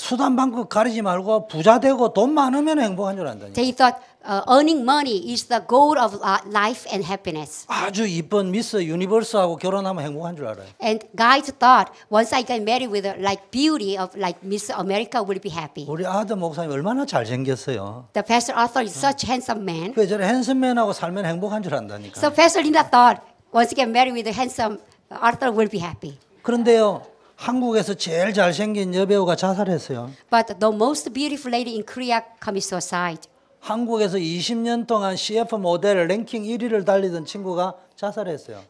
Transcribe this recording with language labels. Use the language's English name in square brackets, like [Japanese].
[Korean] 수단 방법 가리지 말고 부자 되고 돈 많으면 행복한 줄 안다니까. [English] They thought earning money is the goal of life and happiness. [Korean] 아주 이쁜 미스 유니버스하고 결혼하면 행복한 줄 알아요. [English] And guys thought once I get married with like beauty of like Miss America, will be happy. [Korean] 우리 아들 목사님 얼마나 잘생겼어요. [English] The pastor Arthur is such a handsome man. [Korean] 그 저래 핸섬맨하고 살면 행복한 줄 안다니까. [English] So Pastor Linda thought once you get married with a handsome Arthur, will be happy. [Korean] 그런데요. 한국에서 제일 잘생긴 여배우가 자살했어요. [English] But the most beautiful lady in Korea commits suicide. [Korean] 한국에서 20년 동안 CF 모델 랭킹 1위를 달리던 친구가 자살했어요.